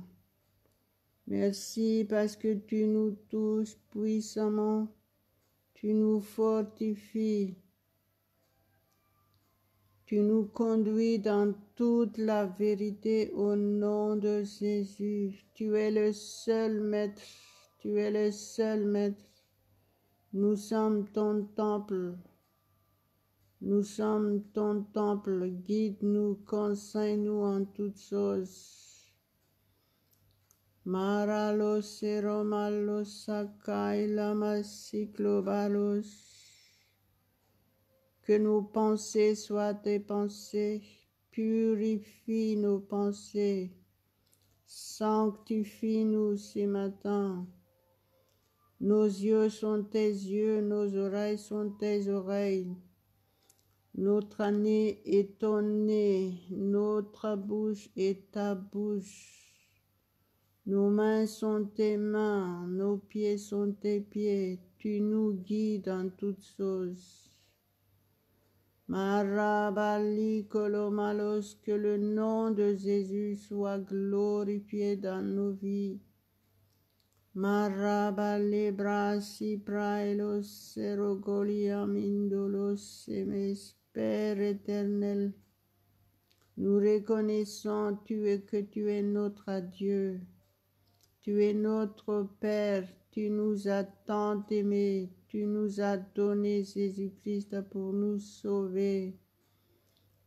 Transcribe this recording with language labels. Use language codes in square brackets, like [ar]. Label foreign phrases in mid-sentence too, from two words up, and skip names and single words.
[fr] Merci parce que tu nous touches puissamment, tu nous fortifies, tu nous conduis dans toute la vérité au nom de Jésus. Tu es le seul maître, tu es le seul maître. Nous sommes ton temple, nous sommes ton temple. Guide-nous, conseille-nous en toutes choses. Maralos seromalos sakai lamas cyclobalos. Que nos pensées soient tes pensées, purifie nos pensées, sanctifie-nous ce matin. Nos yeux sont tes yeux, nos oreilles sont tes oreilles. Notre nez est ton nez, notre bouche est ta bouche. Nos mains sont tes mains, nos pieds sont tes pieds, tu nous guides dans toutes choses. Marabali kolomalos, que le nom de Jésus soit glorifié dans nos vies. Marabali brasi praelos serogoliam indolos semes, Père éternel. Nous reconnaissons que tu es notre Dieu. Tu es notre Père, tu nous as tant aimés, tu nous as donné Jésus-Christ pour nous sauver.